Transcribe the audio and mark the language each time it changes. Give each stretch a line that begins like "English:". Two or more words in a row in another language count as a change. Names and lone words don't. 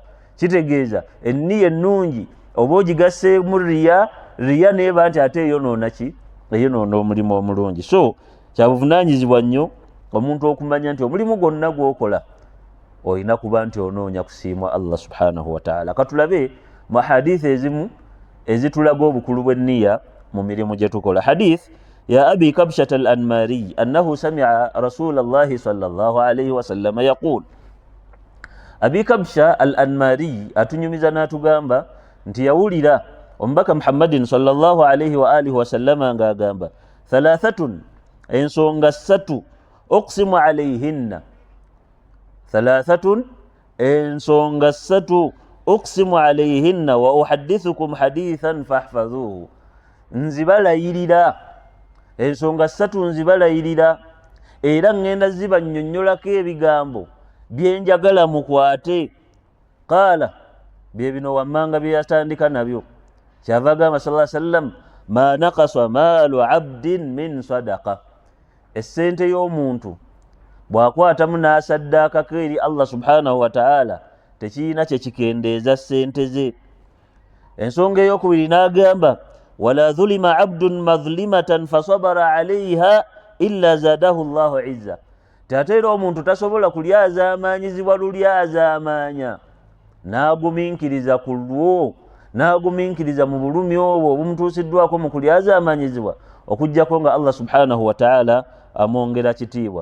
Ganda: Kitegeeza enniya ennungi oba ogigasseemu riya neeba nti ate eyonoona ki? Eyonoona omulimu omulungi. So kyabuvunaanyizibwa nnyo omuntu okumanya nti omulimu gwonna gwokola olina kuba nti onoonya kusiimwa
Arabic: الله سبحانه وتعالى.
Ganda: Katulabe mu hadithi ezimu ezitulaga obukulu bw'enniya mu mirimu gye tukola. Hadith ya
Arabic: أبي كبشة الأنماري أنه سمع رسول الله صلى الله عليه وسلم يقول.
Ganda: Abi Kabsha al-Anmari atunyumiza n'atugamba nti yawulira omubaka Muhammadin sallallahu
Arabic: عليه وعلى آله وسلم
Ganda: ng'agamba thalathatun, ensonga ssatu,
Arabic: أقسم عليهن,
Ganda: thalathatun, ensonga ssatu,
Arabic: أقسم عليهن وأحدثكم حديثا فاحفظوه,
Ganda: nzibalayirira, ensonga ssatu nzibalayirira era ngenda zibannyonnyolako ebigambo byenjagala mukwate. Qaala, bye bino wammanga bye yatandika nabyo, kyava agamba
Arabic: صلى الله عليه وسلم ما نقص مال عبد من صدقة,
Ganda: essente y'omuntu bw'akwatamu n'asaddaakako eri
Arabic: الله سبحانه وتعالى
Ganda: tekirina kye kikendeeza ssente ze. Ensonga ey'okubiri n'agamba
Arabic: ولا ظلم عبد مظلمة فصبر عليها إلا زاده الله عزا,
Ganda: ate era omuntu tasobola kulyazaamaanyizibwa lulyazaamaanya n'agumiikiriza ku lwo, n'agumiikiriza mu bulumi obwo obumutuusiddwako mu kulyazaamaanyizibwa, okuggyako nga
Arabic: الله سبحانه وتعالى
Ganda: amwongera kitiibwa.